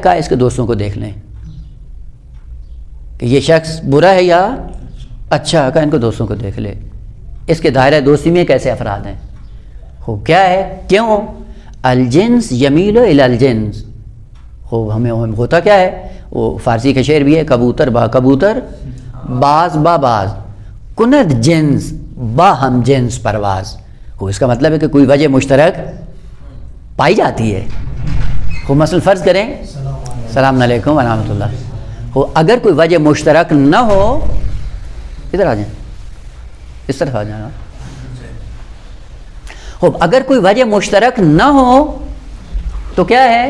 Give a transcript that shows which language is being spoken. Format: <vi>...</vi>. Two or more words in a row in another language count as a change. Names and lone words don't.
<ur>کہا اس کے دوستوں کو دیکھ لیں کہ یہ شخص برا ہے یا اچھا، کہا ان کو دوستوں کو دیکھ لے، اس کے دائرہ دوستی میں کیسے افراد ہیں۔ خوب کیا ہے؟ کیوں؟</ur> <ar>الجنس یمیل الی الجنس۔</ar> <ur>خوب ہمیں ہوتا کیا ہے؟ وہ فارسی کا شعر بھی ہے،</ur> <fa>کبوتر با کبوتر، باز با باز، کند جنس با ہم جنس پرواز۔</fa> <ur>خوب اس کا مطلب ہے کہ کوئی وجہ مشترک پائی جاتی ہے۔ خوب مثلا فرض کریں،</ur> <ar>السلام علیکم ورحمۃ اللہ،</ar> <ur>ہو اگر کوئی وجہ مشترک نہ ہو، ادھر آ جائیں، اس طرف آ جانا، خوب اگر کوئی وجہ مشترک نہ ہو تو کیا ہے؟</ur>